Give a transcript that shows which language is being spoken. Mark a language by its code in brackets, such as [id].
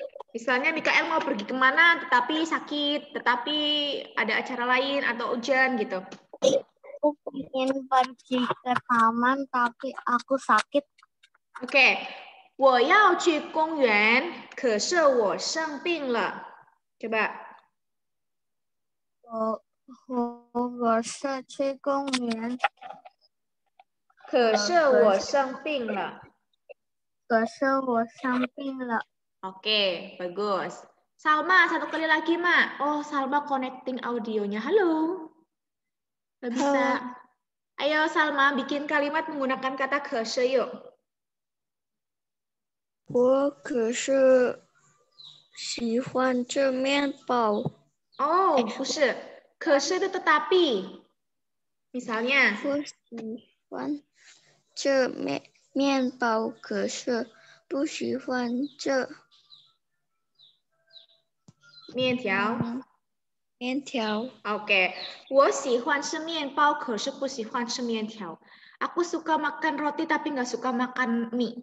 [id] Misalnya Mikael mau pergi kemana, tetapi sakit, tetapi ada acara lain atau hujan gitu. Aku ingin pergi ke taman tapi aku sakit. Oke. [zh] 我要去公园，可是我生病了。 [id] Coba. [zh] 我是去公园，可是我生病了。可是我生病了。 [id] Oke, bagus. Salma, satu kali lagi, Mak. Oh, Salma connecting audionya. Halo. Nggak bisa. Ayo, Salma, bikin kalimat menggunakan kata 可是 yuk. [zh] 我可是喜欢吃面包。 Oh, 不是。 [id] 可是 itu tetapi. Misalnya. [zh] 我喜欢吃面包，可是不喜欢吃面条。面条。 [id] Oke. [zh] 我喜欢吃面包，可是不喜欢吃面条。 [id] Aku suka makan roti tapi nggak suka makan mie.